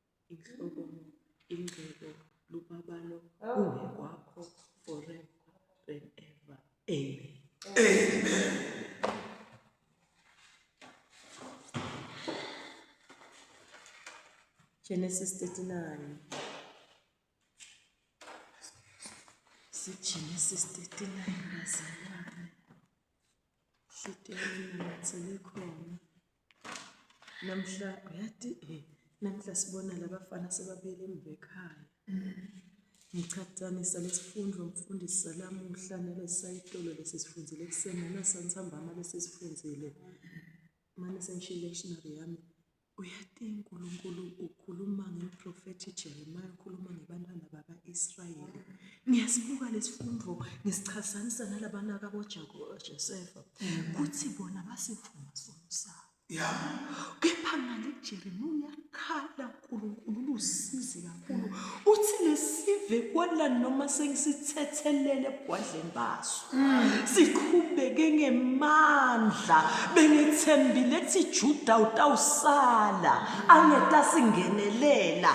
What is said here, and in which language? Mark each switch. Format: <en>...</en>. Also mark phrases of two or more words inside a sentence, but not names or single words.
<ss>inhlokomo, ingcebo, lubabalo, kungekwakho</ss> <en>forever and ever. Amen.</en> <ss>Genesis 39. Genesis 39 bazalwane. Hliteni nathele khona. Namhla uyathi namhla sibona labafana sebabuyele emva ekhaya. Ngichathanisa lesifundo umfundisi salamuhla nalesayitolo lesisifundzile kusena nasantsambama lesisifundzile. Manje sengishilo lectionary yami. Uyathi uNkulunkulu ukhuluma ngeprofethi Jeremiah, ukhuluma ngebantwana baka-Israyeli. Ngiyasibuka lesifundo ngisichazanisa nalabana kaBoJosefa. Kuthi bona basivuma sono sabo. Kepha ngale Jeremiah uyakhala uNkulunkulu usizi kakhulu. Uthi lesive kwala noma sengisithethelele ebwadleni baso. Siqhubeke ngemandla bengethembile ethi Juda utawusala angetasingenelela.</ss>